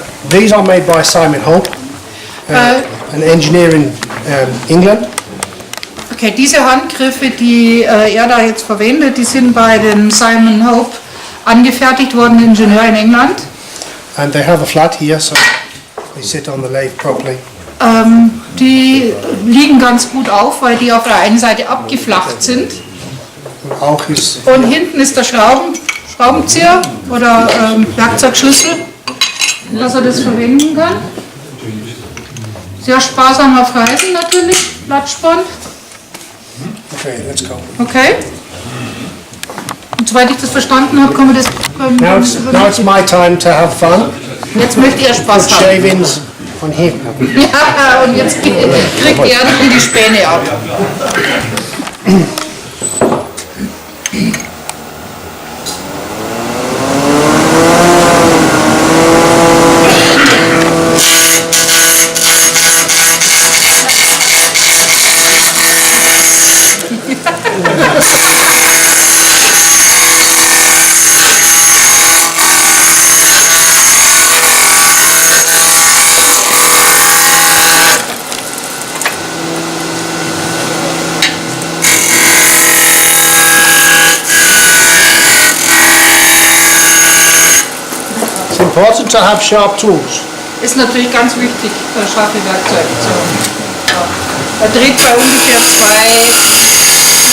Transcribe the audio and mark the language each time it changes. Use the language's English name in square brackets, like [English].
[English] these are made by Simon Hope, an engineer in England. [German] okay, diese Handgriffe, die er da jetzt verwendet, die sind bei dem Simon Hope angefertigt worden, Ingenieur in England. [English] And they have a flat here, so they sit on the lathe properly. [German] Die liegen ganz gut auf, weil die auf der einen Seite abgeflacht sind. Auch ist Und hinten ist der Schraubenzieher oder Werkzeugschlüssel, dass er das verwenden kann. Sehr sparsam auf Reisen natürlich, Platzspann. [English] okay. Let's go. Okay. [German] Und soweit ich das verstanden habe, kann man das [English] Now it's my time to have fun. [German] Jetzt möchte er Spaß [English] Put [German] haben. [English] shavings on him. [German] Ja, und jetzt kriegt er dann die Späne ab. [English] It's important to have sharp tools. [German] Ist natürlich ganz wichtig, scharfe Werkzeuge zu haben. Ja. Er dreht bei ungefähr 2,4.